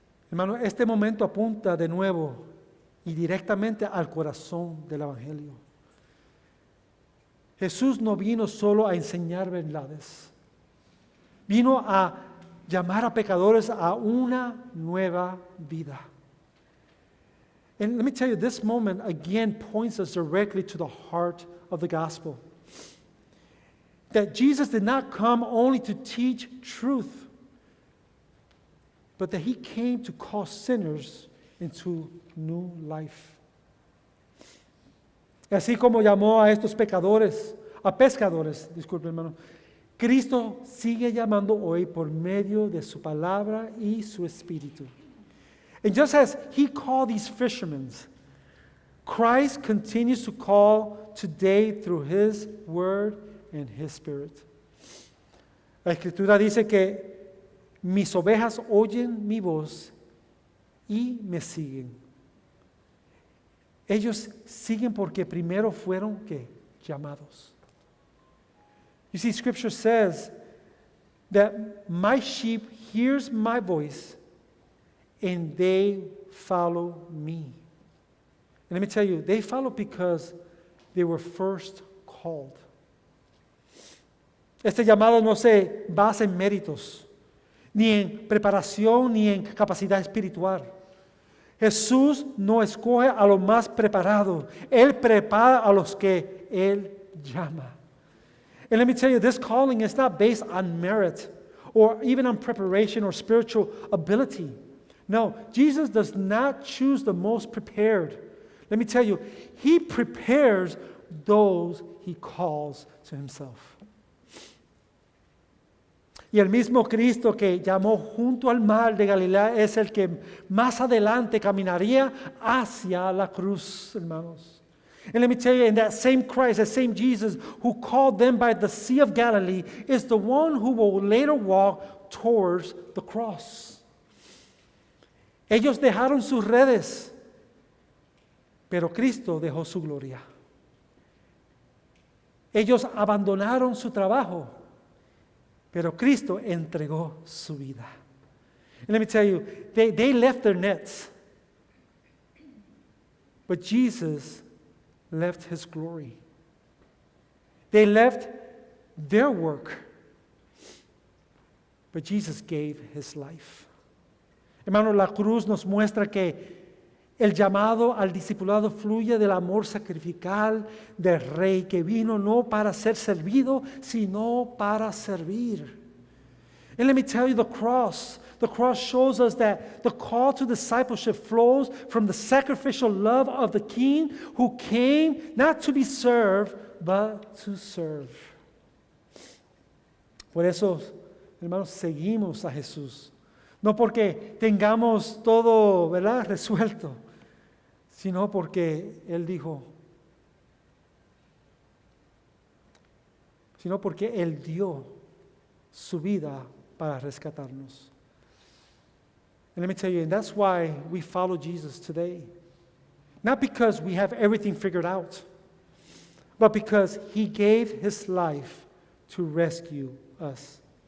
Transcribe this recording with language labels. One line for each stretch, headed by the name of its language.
Spanish: Hermano, este momento apunta de nuevo y directamente al corazón del Evangelio. Jesús no vino solo a enseñar verdades, vino a llamar a pecadores a una nueva vida.
English: And let me tell you, this moment again points us directly to the heart of the gospel. That Jesus did not come only to teach truth, but that he came to call sinners into new life.
Spanish: Así como llamó a estos pescadores, disculpen hermano, Cristo sigue llamando hoy por medio de su palabra y su espíritu.
English: And just as he called these fishermen, Christ continues to call today through his word and his spirit.
Spanish: La Escritura dice que mis ovejas oyen mi voz y me siguen. Ellos siguen porque primero fueron ¿qué? Llamados.
English: You see, Scripture says that my sheep hears my voice and they follow me. And let me tell you, they follow because they were first called.
Spanish: Este llamado no se basa en méritos, ni en preparación, ni en capacidad espiritual. Jesús no escoge a los más preparados. Él prepara a los que Él llama.
English: And let me tell you, this calling is not based on merit or even on preparation or spiritual ability. No, Jesus does not choose the most prepared. Let me tell you, He prepares those He calls to Himself.
Spanish: Y el mismo Cristo que llamó junto al mar de Galilea es el que más adelante caminaría hacia la cruz, hermanos.
English: And let me tell you, in that same Christ, that same Jesus who called them by the Sea of Galilee is the one who will later walk towards the cross.
Spanish: Ellos dejaron sus redes, pero Cristo dejó su gloria. Ellos abandonaron su trabajo, pero Cristo entregó su vida.
English: And let me tell you, they left their nets, but Jesus left His glory. They left their work, but Jesus gave His life.
Spanish: Hermano, la cruz nos muestra que el llamado al discipulado fluye del amor sacrificial del Rey que vino no para ser servido, sino para servir.
English: And let me tell you, the cross shows us that the call to discipleship flows from the sacrificial love of the King who came not to be served, but to serve.
Spanish: Por eso, hermanos, seguimos a Jesús. No porque tengamos todo, ¿verdad?, resuelto, sino porque Él dijo, sino porque Él dio su vida para rescatarnos.
English: And let me tell you, and that's why we follow Jesus today. Not because we have everything figured out, but because He gave His life to rescue us.